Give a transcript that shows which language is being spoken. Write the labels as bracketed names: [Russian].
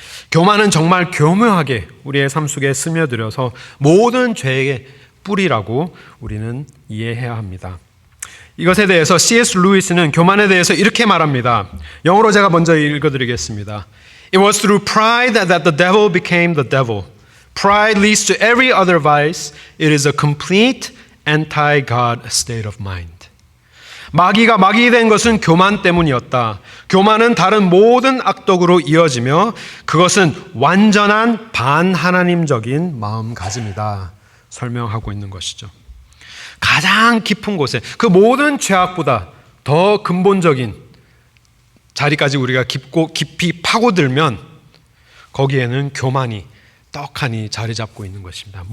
[Korean] 교만은 정말 교묘하게 우리의 삶 속에 스며들어서 모든 죄의 뿌리라고 우리는 이해해야 합니다. 이것에 대해서 C.S. 루이스는 교만에 대해서 이렇게 말합니다. 영어로 제가 먼저 읽어드리겠습니다. [English] It was through pride that the devil became the devil. Pride leads to every other vice. It is a complete anti-God state of mind. [Korean] 마귀가 마귀 된 것은 교만 때문이었다. 교만은 다른 모든 악독으로 이어지며 그것은 완전한 반하나님적인 마음가짐이다. 설명하고 있는 것이죠. 가장 깊은 곳에, 그 모든 죄악보다 더 근본적인 자리까지 우리가 깊이 파고들면 거기에는 교만이 떡하니 자리 잡고 있는 것입니다.